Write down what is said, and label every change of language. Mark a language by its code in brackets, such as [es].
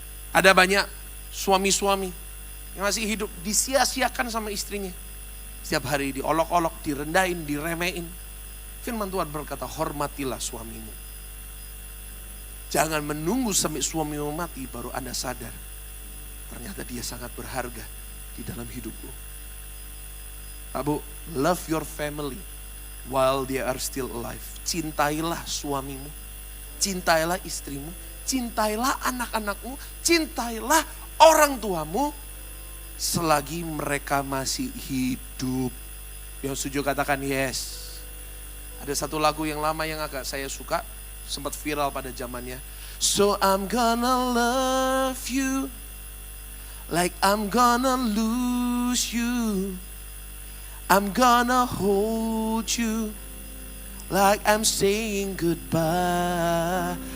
[id] Ada banyak suami-suami yang masih hidup disia-siakan sama istrinya. Setiap hari diolok-olok, direndahin, diremehin. Firman Tuhan berkata, hormatilah suamimu. Jangan menunggu sampai suamimu mati baru Anda sadar. Ternyata dia sangat berharga di dalam hidupmu. [en] Pak Bu, love your family while they are still alive. [id] Cintailah suamimu, cintailah istrimu, cintailah anak-anakmu, cintailah orang tuamu selagi mereka masih hidup. Yang setuju katakan yes. Ada satu lagu yang lama yang agak saya suka, sempat viral pada zamannya. [en] So I'm gonna love you like I'm gonna lose you. I'm gonna hold you like I'm saying goodbye.